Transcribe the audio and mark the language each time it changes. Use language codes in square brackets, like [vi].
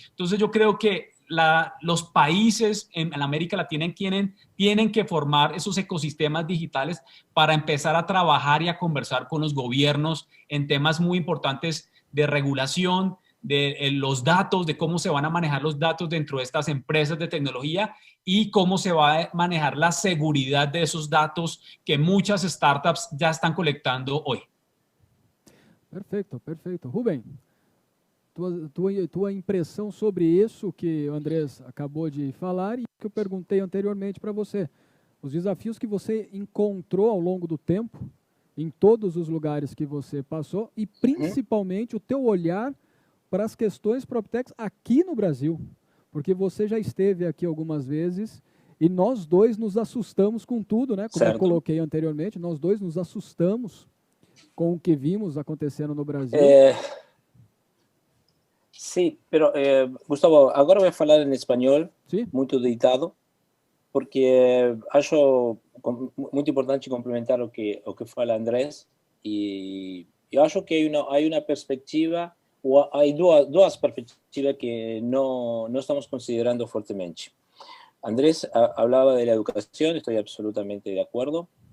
[es] Entonces yo creo que los países en América Latina tienen que formar esos ecosistemas digitales para empezar a trabajar y a conversar con los gobiernos en temas muy importantes de regulación, de los datos, de cómo se van a manejar los datos dentro de estas empresas de tecnología y cómo se va a manejar la seguridad de esos datos que muchas startups ya están colectando hoy. [pt] Perfeito, perfeito. Rubem, tua impressão sobre isso que o Andrés acabou de falar e que eu perguntei anteriormente para você. Os desafios que você encontrou ao longo do tempo, em todos os lugares que você passou e principalmente o teu olhar para as questões PropTechs aqui no Brasil, porque você já esteve aqui algumas vezes e nós dois nos assustamos com tudo, né? Como eu coloquei anteriormente, nós dois nos assustamos com o que vimos acontecendo no Brasil. [es] Sí, pero Gustavo, agora voy a falar en español, ¿Sí? [pt] muito editado, porque acho muito importante complementar o que fala Andrés, e eu acho que [es] hay una perspectiva, o hay dos perspectivas que no estamos considerando fuertemente. Andrés hablaba de la educación, estoy absolutamente de acuerdo.